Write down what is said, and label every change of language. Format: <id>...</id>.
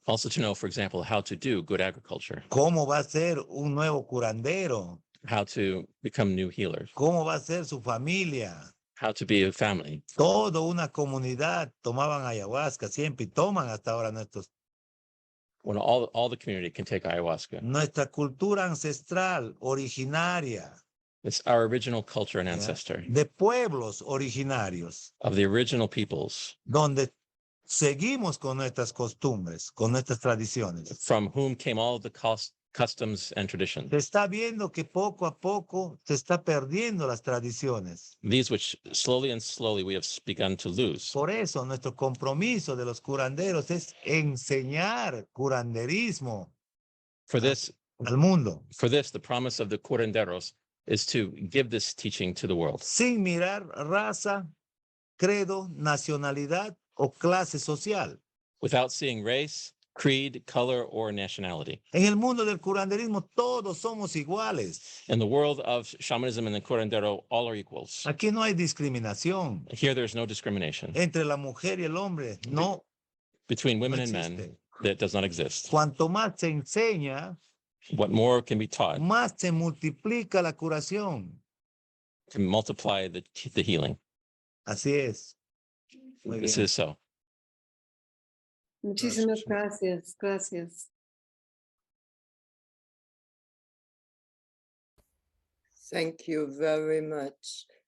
<en>Also to know, for example, how to do good agriculture.</en> <es>Cómo va a ser un nuevo curandero.</es> <en>How to become new healers.</en> <es>Cómo va a ser su familia.</es> <en>How to be a family.</en> <es>Toda una comunidad tomaban ayahuasca siempre y toman hasta ahora nuestros.</es> <en>When all the community can take ayahuasca.</en> <es>Nuestra cultura ancestral originaria.</es> <en>It's our original culture and ancestor.</en> <es>De pueblos originarios.</es> <en>Of the original peoples.</en> <es>Donde seguimos con nuestras costumbres, con nuestras tradiciones.</es> <en>From whom came all of the customs and traditions.</en> <es>Se está viendo que poco a poco se está perdiendo las tradiciones.</es> <en>These which slowly we have begun to lose.</en> <es>Por eso nuestro compromiso de los curanderos es enseñar curanderismo al mundo.</es> <en>For this, the promise of the curanderos is to give this teaching to the world.</en> <es>Sin mirar raza, credo, nacionalidad o clase social.</es> <en>Without seeing race, creed, color, or nationality.</en> <es>En el mundo del curanderismo todos somos iguales.</es> <en>In the world of shamanism and the curandero, all are equals.</en> <es>Aquí no hay discriminación.</es> <en>Here there's no discrimination.</en> <es>Entre la mujer y el hombre, no.</es> <en>Between women and men, that does not exist.</en> <es>Cuanto más se enseña,</es> <en>what more can be taught,</en> <es>más se multiplica la curación.</es> <en>To multiply the healing.</en> <es>Así es.</es> <en>This is so.</en> <es>Muchísimas gracias. Gracias.</es> <en>Thank you very much.</en>